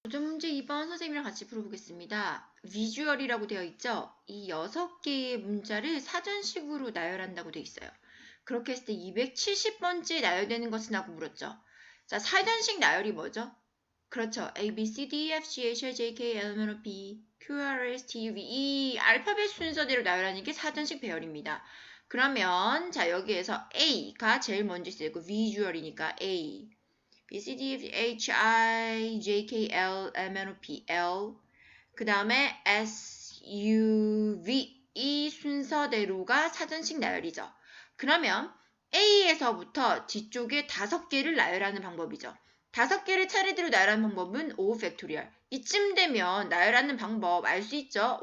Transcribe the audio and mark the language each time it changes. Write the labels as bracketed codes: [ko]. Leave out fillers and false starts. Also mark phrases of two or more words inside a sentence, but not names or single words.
[ko] 도전 문제 2번 선생님이랑 같이 풀어보겠습니다. 비주얼이라고 되어 있죠? 이 6개의 문자를 사전식으로 나열한다고 되어 있어요. 그렇게 했을 때 270번째 나열되는 것은 하고 물었죠. 자, 사전식 나열이 뭐죠? 그렇죠. A, B, C, D, E, F, G, H, I, J, K, L, M, N, O, P, Q, R, S, T, U, V 이 알파벳 순서대로 나열하는 게 사전식 배열입니다. 그러면 자 여기에서 A가 제일 먼저 쓰이고 비주얼이니까 A B, C, D, F, H, I, J, K, L, M, N, O, P, L 그 다음에 S, U, V 이 순서대로가 사전식 나열이죠. 그러면 A에서부터 뒤쪽에 5개를 나열하는 방법이죠. 5개를 차례대로 나열하는 방법은 O 팩토리얼. 이쯤 되면 나열하는 방법 알 수 있죠?